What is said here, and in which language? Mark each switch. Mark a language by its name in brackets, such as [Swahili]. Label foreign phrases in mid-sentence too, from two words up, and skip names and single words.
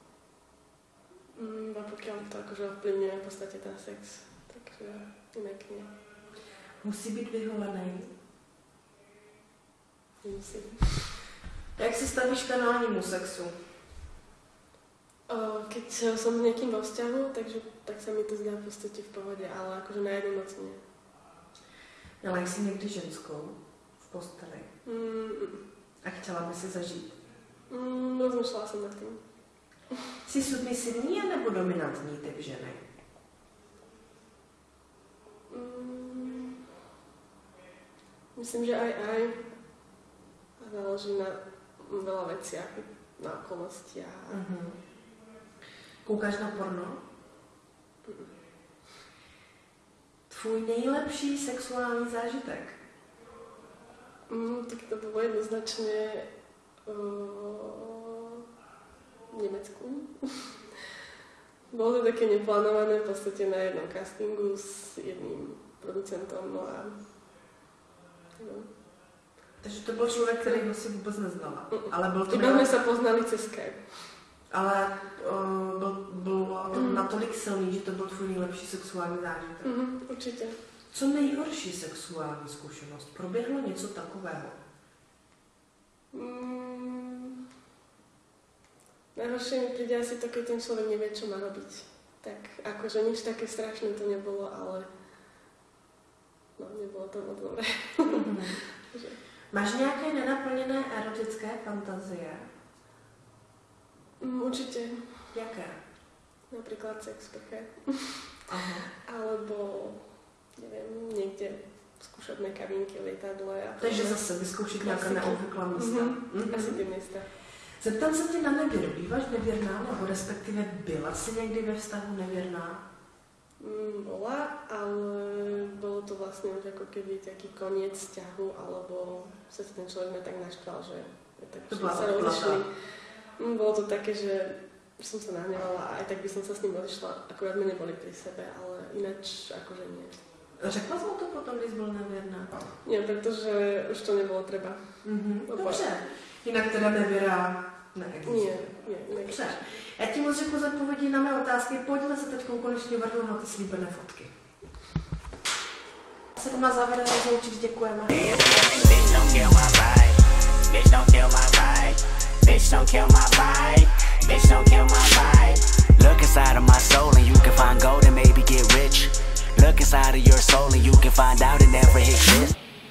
[Slovak] A pokiaľ to akože ovplyvňuje v podstate ten sex, takže inak nie. [Czech] Musí být vyholený. Nemusí. Jak se stavíš k análnímu sexu? [Slovak] Keď som s niekým vo vzťahu, tak sa mi to zdá v podstate v pohode, ale akože na jednu noc nie. [Czech] Měla jsi někdy ženskou v posteli? A chtěla by si zažít? [Slovak] Rozmýšľala som nad tým. [Czech] Jsi submisivní nebo dominantní typ ženy? [Slovak] Myslím, že aj. A záleží na veľa veciach, na okolnostiach. [Czech] Koukáš na porno? Tvůj nejlepší sexuální zážitek? [Slovak] Tak to bolo jednoznačne v Nemecku. Bolo to také neplánované v podstate na jednom castingu s jedným producentom, no a [Czech] Takže to byl člověk, kterýho si vůbec neznala. Ale byl to [Slovak] iba sme sa poznali cez Skype. [Czech] Ale bylo to natolik silný, že to byl tvůj nejlepší sexuální zážitek. [Slovak] Určite. [Czech] Co nejhorší sexuální zkušenost? Proběhlo něco takového? [Slovak] Najhoršie mi príde asi to, keď ten človek nevie, čo má robiť. Tak akože nič také strašné to nebolo, ale nebolo to moc dobré. [Czech] Máš nějaké nenaplněné erotické fantazie? [Slovak] Určite. [Czech] Jaké? [Slovak] Napríklad sex prché. [Czech] Aha. [Slovak] Alebo, neviem, niekde skúšať kabinky, lietadle. [Czech] Takže zase vyzkoušet nějaká neobvyklá místa. Asi ty místa. Zeptám se tě na nevěru. Býváš nevěrná, nebo respektive byla jsi někdy ve vztahu nevěrná? [Slovak] Bola, ale bolo to vlastne už ako keby taký koniec vzťahu, alebo sa ten človek ma tak naštval, že tak sa rozišli. Bolo to také, že som sa nahnevala a aj tak by som sa s ním odišla, akurát my neboli pri sebe, ale ináč akože nie. [Czech] Řekla jsi mu to potom, když byl nevěrná? [Slovak] Nie, pretože už to nebolo treba. [Czech] Dobře. Jinak teda nevěra neexistuje. [Slovak] Nie. [Czech] Dobře. Já ti moc řeknu za odpovědi na mé otázky. Pojďme se teď konečně vrhnout na ty slíbené fotky. Se na závěr rozloučit, děkujeme. [English] Bitch, don't kill my vibe. Bitch, don't kill my vibe. Bitch, don't kill my vibe. Bitch, don't kill my vibe. Look inside of my soul and you can find gold and maybe get rich. Look inside of your soul and you can find out it never exists.